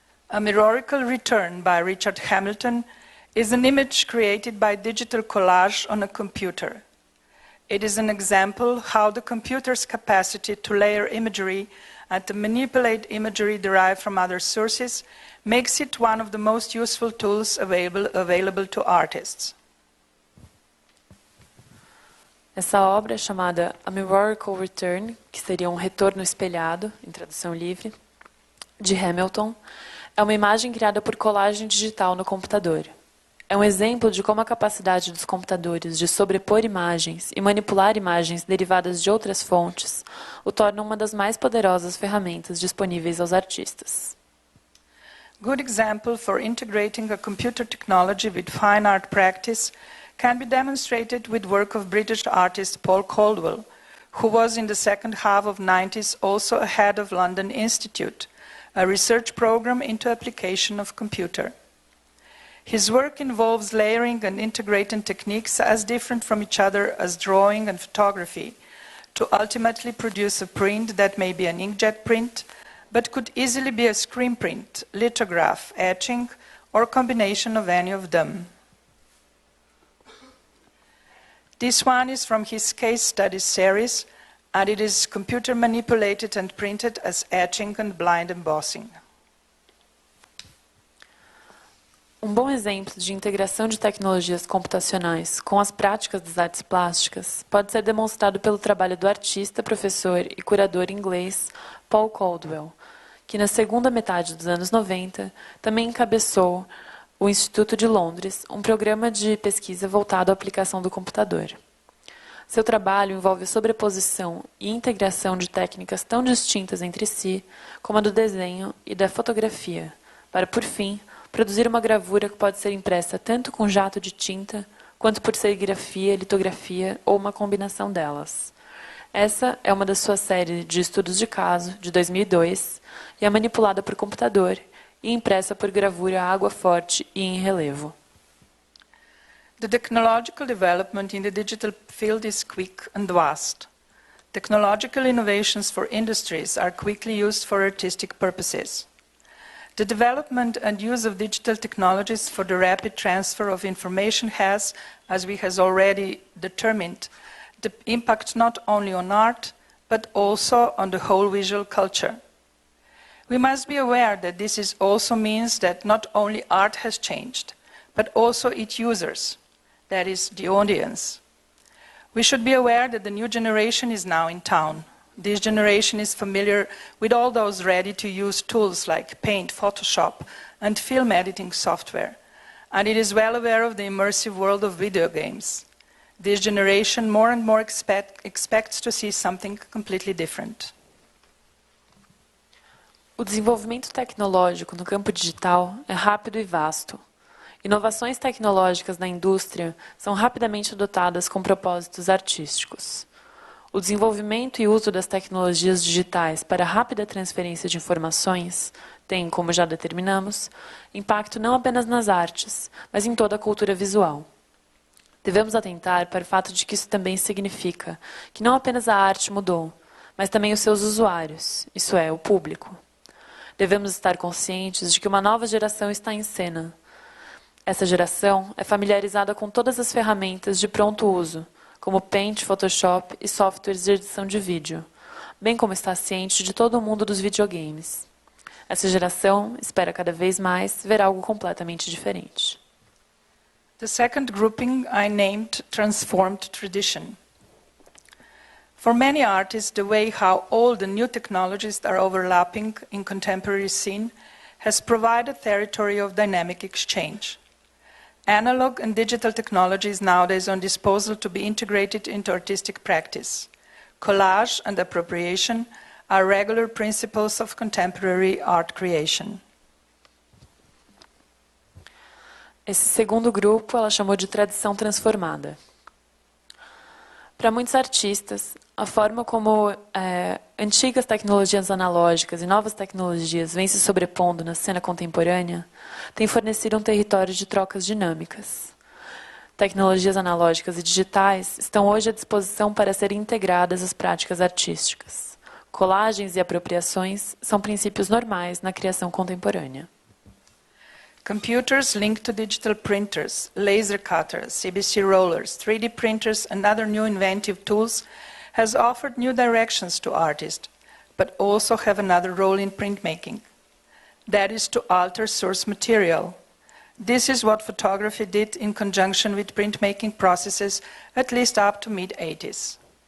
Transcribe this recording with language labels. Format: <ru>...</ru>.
<en>A Miracle Return by Richard Hamilton is an image created by digital collage on a computer. It is an example how the computer's capacity to layer imagery and to manipulate imagery derived from other sources makes it one of the most useful tools available to artists.</en> <pt>Essa obra é chamada A Miracle Return, que seria um retorno espelhado, em tradução livre, de Hamilton. É uma imagem criada por colagem digital no computador. É um exemplo de como a capacidade dos computadores de sobrepor imagens e manipular imagens derivadas de outras fontes o torna uma das mais poderosas ferramentas disponíveis aos artistas.</pt> <en>Good example for integrating a computer technology with fine art practice can be demonstrated with work of British artist Paul Caldwell, who was in the second half of the 90s also a head of London Institute, a research program into application of computer. His work involves layering and integrating techniques as different from each other as drawing and photography to ultimately produce a print that may be an inkjet print, but could easily be a screen print, lithograph, etching, or a combination of any of them. This one is from his case study series, and it is computer manipulated and printed as etching and blind embossing.</en> <pt>Um bom exemplo de integração de tecnologias computacionais com as práticas das artes plásticas pode ser demonstrado pelo trabalho do artista, professor e curador inglês Paul Caldwell, que na segunda metade dos anos 90 também encabeçou o Instituto de Londres, um programa de pesquisa voltado à aplicação do computador. Seu trabalho envolve a sobreposição e integração de técnicas tão distintas entre si como a do desenho e da fotografia, para, por fim, produzir uma gravura que pode ser impressa tanto com jato de tinta, quanto por serigrafia, litografia ou uma combinação delas. Essa é uma das suas séries de estudos de caso, de 2002, e é manipulada por computador e impressa por gravura a água forte e em relevo.</pt> <en>The technological development in the digital field is quick and vast. Technological innovations for industries are quickly used for artistic purposes. The development and use of digital technologies for the rapid transfer of information has, as we have already determined, the impact not only on art, but also on the whole visual culture. We must be aware that this also means that not only art has changed, but also its users, that is, the audience. We should be aware that the new generation is now in town. This generation is familiar with all those ready-to-use tools like Paint, Photoshop, and film editing software, and it is well aware of the immersive world of video games. This generation more and more expects to see something completely different.</en> <pt>O desenvolvimento tecnológico no campo digital é rápido e vasto. Inovações tecnológicas na indústria são rapidamente adotadas com propósitos artísticos. O desenvolvimento e uso das tecnologias digitais para a rápida transferência de informações tem, como já determinamos, impacto não apenas nas artes, mas em toda a cultura visual. Devemos atentar para o fato de que isso também significa que não apenas a arte mudou, mas também os seus usuários, isso é, o público. Devemos estar conscientes de que uma nova geração está em cena. Essa geração é familiarizada com todas as ferramentas de pronto uso, como Paint, Photoshop e softwares de edição de vídeo, bem como está ciente de todo o mundo dos videogames. Essa geração espera cada vez mais ver algo completamente diferente.</pt> <en>The second grouping I named Transformed Tradition. For many artists, the way how old and new technologies are overlapping in contemporary scene has provided territory of dynamic exchange. Analog and digital technologies nowadays on disposal to be integrated into artistic practice. Collage and appropriation are regular principles of contemporary art creation.</en> <pt>Esse segundo grupo ela chamou de tradição transformada. Para muitos artistas, a forma como antigas tecnologias analógicas e novas tecnologias vêm se sobrepondo na cena contemporânea tem fornecido um território de trocas dinâmicas. Tecnologias analógicas e digitais estão hoje à disposição para serem integradas às práticas artísticas. Colagens e apropriações são princípios normais na criação contemporânea.</pt> <en>Computers linked to digital printers, laser cutters, CBC rollers, 3D printers and other new inventive tools has offered new directions to artists, but also have another role in printmaking. That is to alter source material. This is what photography did in conjunction with printmaking processes at least up to mid-80s.</en>